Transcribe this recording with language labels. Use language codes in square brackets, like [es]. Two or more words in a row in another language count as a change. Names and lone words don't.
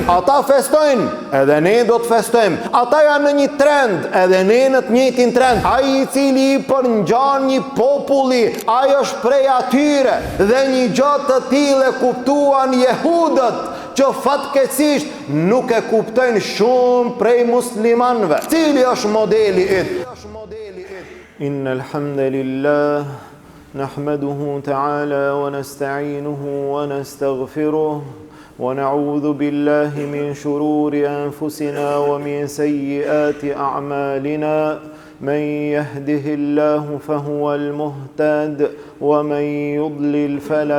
[sq] Ata festojnë, edhe ne do të festojmë. Ata janë në një trend, edhe ne në të njëjtin trend. Ai I cili I përngjan një populli, ai është prej atyre, dhe një gjë të tillë kuptuan jehudët, që fatkeqësisht nuk e kuptojnë shumë prej muslimanëve. Cili është modeli yt? [ar] إن الحمد لله نحمده تعالى ونستعينه ونستغفره ونعوذ بالله من شرور أنفسنا ومن سيئات أعمالنا من يهده الله فهو المهتد ومن يضلل فلا